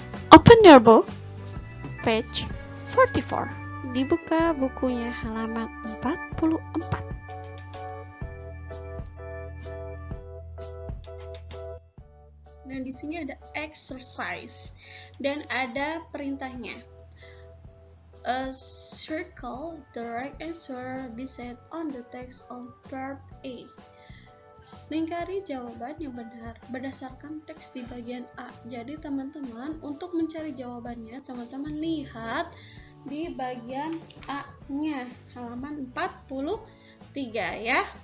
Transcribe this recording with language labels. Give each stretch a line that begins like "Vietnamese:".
English: Open your book, page 44.
Indonesian: Dibuka bukunya halaman 44. Nah, di sini ada exercise dan ada perintahnya.
English: Circle the right answer beside on the text of verb A.
Indonesian: Lingkari jawaban yang benar berdasarkan teks di bagian A. Jadi teman-teman, untuk mencari jawabannya, teman-teman lihat di bagian A-nya, halaman 43 ya.